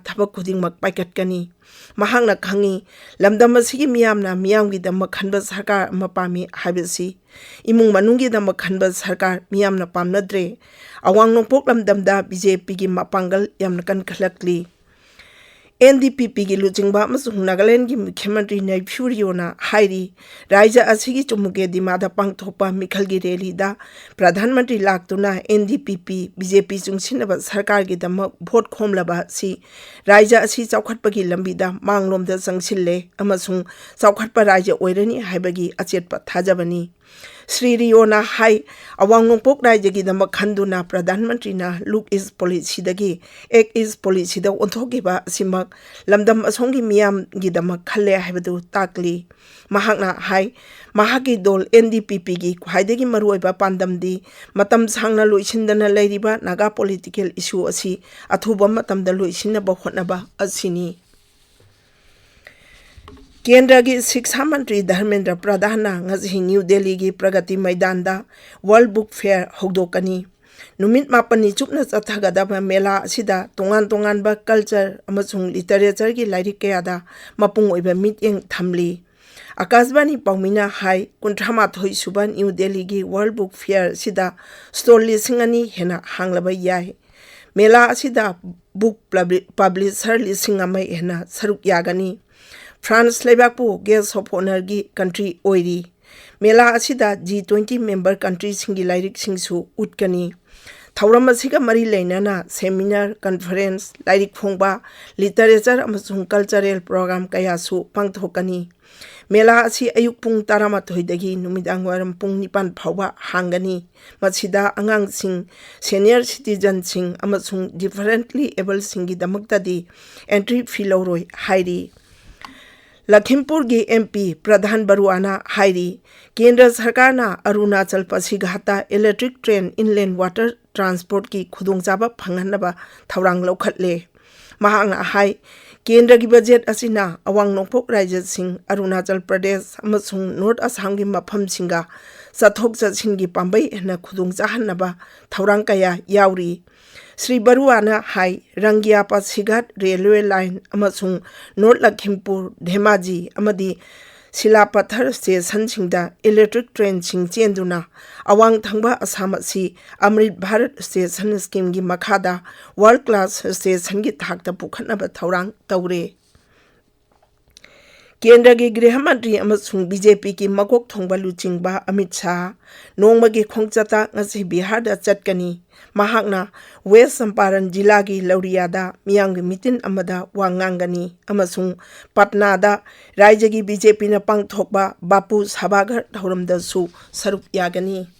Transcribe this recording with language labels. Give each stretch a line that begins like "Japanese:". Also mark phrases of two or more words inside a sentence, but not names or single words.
Manipuri: thabak khudingmak paikatkani mahangna khangi lamdam asigi miyamna miyamgi damak khanba sarkar ama pami habisi imung manunggi damak khanba sarkar miyamna pamnadre awang nongpok lamdamda BJP gi mapangal yamna kan খাল্লকলি NDPP গী লুচিংবা অমসুং নাগাল্যাণ্ড গী মুখ্যমন্ত্রী নেফিউরিওনা হাইরি রাজ্য অসিগী চুমুকে দিমাদা পাংথোকপা মিখল গী র‍্যালীদা প্রধানমন্ত্রী লাক্তুনা NDPP BJP চুংশিনবা সরকার গী দমক ভোট খোমলবা সি রাজ্য অসি চৌখৎপগী লম্বীদা মাংলোমদা চংশিল্লে অমসুং চৌখৎপা রাজ্য ওইরনি হাইবগী অচেৎপা থাজবনি শ্রী রিওনা হাই অৱাং নোংপোক রাজ্য গী দমক খন্দুনা প্রধানমন্ত্রী না
English: look is policy
Manipuri: দগী
English: act is policy
Manipuri: দা ওন্থোগিবা সিমক লমদম অসোংগী মিয়াম গী দমক খল্লে হাইবদু তাক্লি মহাকনা হাই মহাকী দোল NDPP গী খ্বাইদগী মরুওইবা পান্দমদি মতম সাংনা লোইশিন্দনা লৈরিবা নাগা
English: political issue
Manipuri: অসি অথুবা মতমদা লোইশিনবা হোৎনবা অসিনি কেন্দ্র গী শিক্ষা মন্ত্রী ধর্মেন্দ্র প্রধান নিউ দিল্লী গী প্রগতি মৈদান ৱর্ল্ড বুক ফেয়র হোদোকনি নুমিৎ মাপনি চুপনা চথগদব মেলা অসিদা তোংগান তোংগানবা কলচর অমসুং লিটরেচর গী লাইরিক কয়াদা মপুং ওইবা মিটিং থমলি আকাশবাণী পাউমিনা হাই 38 সুবা নিউ দিল্লী গী ৱর্ল্ড বুক ফেয়র সিদা স্টোর লিশিং অনি হেনা হাংলবা যায় মেলা অসিদা
English: book publisher
Manipuri: লিশিং অমৈ হেনা সরুক য়াগনি ফ্রান্স লেবাকু
English: guest of honour
Manipuri: গী কন্ট্রী ওইরি মেলা অসিদা G20
English: member country
Manipuri: সিংগী লাইরিক সিংসু উৎকনি থৌরম অসিগা মরি লেনানা
English: seminar conference
Manipuri: লাইরিক ফোংবা লিটরেচর অমসুং কলচরল প্রোগ্রাম কয়াসু পাংথোকনি মেলা অসি অয়ুক পুং 13 দগী নুমিদাং ৱারম পুং 9 ফাউবা হাংনি মসিদা অঙাংশিং
English: senior citizen
Manipuri: শিং অমসুং
English: differently able
Manipuri: সিংগী দমক্তদি
English: entry fee
Manipuri: লৌরোই হাইরি লখীমপুর গী MP প্রধান বরুআনা হাইরি কেন্দ্র সরকার না অরুণাচল পাসীঘাটা
English: electric train inland water transport
Manipuri: গী খুদোংচাবা ফংহনবা থৌরাং লৌখৎলে মহাংনা হাই কেন্দ্র গী বজেট অসিনা অৱাং নোংপোক রাজ্য সিংহ অরুণাচল প্রদেশ অমসুং নর্থ আসাম গী মফম সিংগা চথোক চসিন গী পাম্বৈ হেনা খুদোংচাহনবা থৌরাং কয়া য়াৱরি শ্রী বরুআনা হাই রঙিয়া পাসীঘাট
English: railway line
Manipuri: অমসুং নর্থ লখীমপুর ধেমাজি অমদি সিলাপত্থর স্টেশন সিংদা
English: electric train
Manipuri: শিং চেন্দুনা অৱাং থংবা আসাম অসি অমৃত ভারত স্টেশন স্কীম গী মখাদা
English: world class station
Manipuri: গী থাক্তা পুখনবা থৌরাং তৌরে কেন্দ্র গী গৃহ মন্ত্রী অমসুং BJP গী মকোক থোংবা লুচিংবা অমিত শাহ নোংমা গী খোংচৎতা ঙসি বিহার দা চৎকনি মহাকনা ৱেস্ট চম্পারণ জিলা গী লৌরিয়াদা মিয়াং মিটিন অমদা ৱাংাংনি অমসুং পটনা দা রাজ্য গী BJP না পাংথোকপা বাপু সভাগর থৌরমদসু সরুক য়াগনি